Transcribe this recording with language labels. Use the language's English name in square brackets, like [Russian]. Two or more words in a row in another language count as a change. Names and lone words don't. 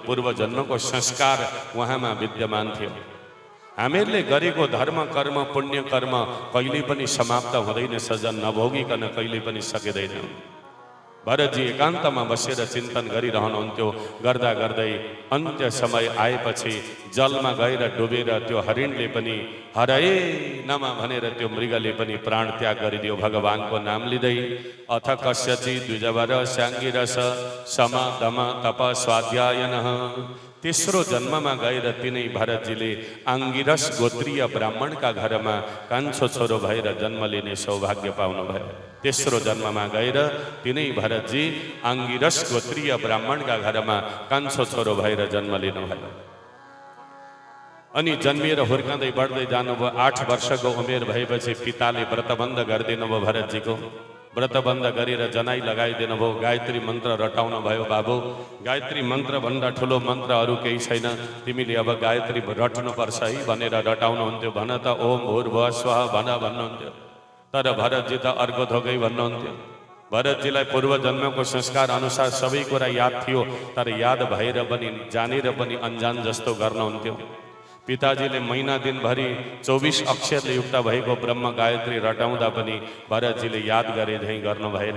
[Nepali] पूर्व जन्मको संस्कार उहाँमा विद्यमान थियो। हामीहरूले गरेको धर्म कर्म पुण्य कर्म कहिल्यै पनि समाप्त हुँदैन सजन, नभोगिकन कहिल्यै पनि सकिँदैन। भरतजी एकान्तमा बसेर चिन्तन गरिरहनुहुन्थ्यो। गर्दा गर्दै अन्त्य समय आएपछि जलमा गएर डुबेर त्यो हरिणले पनि हरए नम भनेर त्यो मृगले पनि प्राण त्याग गरिदियो भगवानको नाम लिँदै। [Sanskrit] अथ कस्यचि द्विजवर स्याङ्गिरस सम दम तप स्वाध्यायनः। [Nepali] तेस्रो जन्ममा गएर तिनै भरतजीले आङ्गिरस गोत्रीय ब्राह्मणका घरमा कान्छो छोरो भएर जन्म लिने सौभाग्य पाउनुभयो। तेस्रो जन्ममा गएर तिनै भरतजी आङ्गिरस गोत्रीय ब्राह्मणका घरमा कान्छो छोरो भएर जन्म लिनुभयो। अनि जन्मिएर हुर्काउँदै बढ्दै जानुभयो। 8 वर्षको उमेर भएपछि पिताले व्रतबन्ध गरिदिनु भयो भरतजीको। व्रतबन्ध गरेर जनाई लगाइदिनु भयो। गायत्री मन्त्र रटाउनु भयो। बाबु, गायत्री मन्त्रभन्दा ठुलो मन्त्र अरू केही छैन, तिमीले अब गायत्री रट्नुपर्छ है भनेर रटाउनुहुन्थ्यो। भन त [Sanskrit] ओम भूर्भुवः स्वः [Nepali] भन भन्नुहुन्थ्यो। तर भरतजी त अर्को थोकै भन्नुहुन्थ्यो। भरतजीलाई पूर्व जन्मको संस्कार अनुसार सबै कुरा याद थियो, तर याद भएर पनि जानेर पनि अन्जान जस्तो गर्नुहुन्थ्यो। पिताजीले महिना दिनभरि 24 अक्षरले युक्त भएको ब्रह्म गायत्री रटाउँदा पनि भरतजीले याद गरे झैँ गर्नु भएन।